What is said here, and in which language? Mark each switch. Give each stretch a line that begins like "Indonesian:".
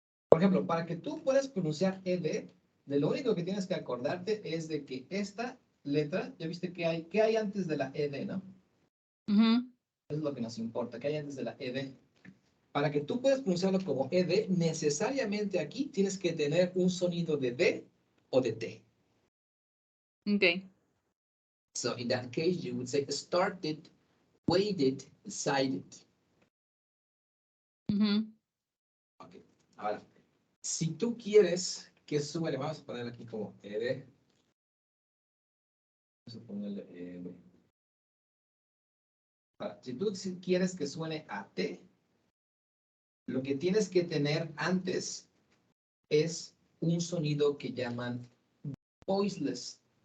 Spanish: Por ejemplo, para que tú puedas pronunciar ed, de lo único que tienes que acordarte es de que esta letra, ya viste qué hay antes de la ed, ¿no? Ujú. Es lo que nos importa, qué hay antes de la ed. Para que tú puedas pronunciarlo como ed, necesariamente aquí tienes que tener un sonido de d o de t.
English: Okay. So in that case, you would say started, waited, decided. Ujú. Okay.
Spanish: Ahora, si tú quieres que suene, vamos a poner aquí como ed. Vamos a ponerle ed. Ahora, si tú quieres que suene a t, lo que tienes que tener antes es un sonido que llaman voiceless.